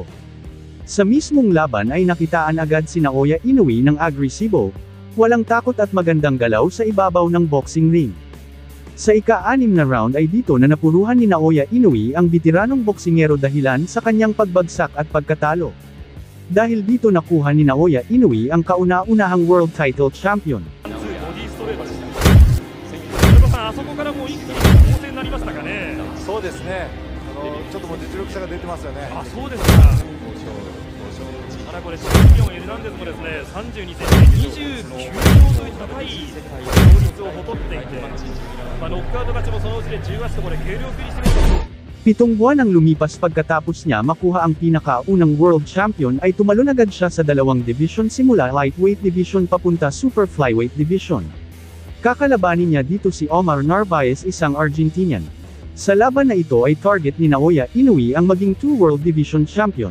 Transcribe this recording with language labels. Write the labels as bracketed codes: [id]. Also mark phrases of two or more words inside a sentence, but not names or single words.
[tl] Sa mismong laban ay nakitaan agad si Naoya Inoue ng agresibo, walang takot at magandang galaw sa ibabaw ng [en] boxing ring. [tl] Sa ika-6 na round ay dito na napuruhan ni Naoya Inoue ang veteranong boksingero dahilan sa kanyang pagbagsak at pagkatalo. Dahil dito nakuha ni Naoya Inoue ang kauna-unahang [en] world title champion. [ja] あそこからもう一気に攻勢になりましたかね。そうですね。ちょっともう実力差が出てますよね。あ、そうですか。ただこれチャンピオンエルナンデスもですね、32センチ、29秒という高い勝率を誇っていて、ノックアウト勝ちもそのうちで18とこれ軽量級にしてみると。 [tl] 7 buwan ang lumipas pagkatapos niya makuha ang pinakaunang [en] world champion [tl] ay tumalon agad siya sa dalawang division simula [en] lightweight division [tl] papunta [en] super flyweight division. [tl] Kakalabanin niya dito si Omar Narvaez, isang Argentinian. Sa laban na ito ay target ni Naoya Inoue ang maging 2 [en] world division champion.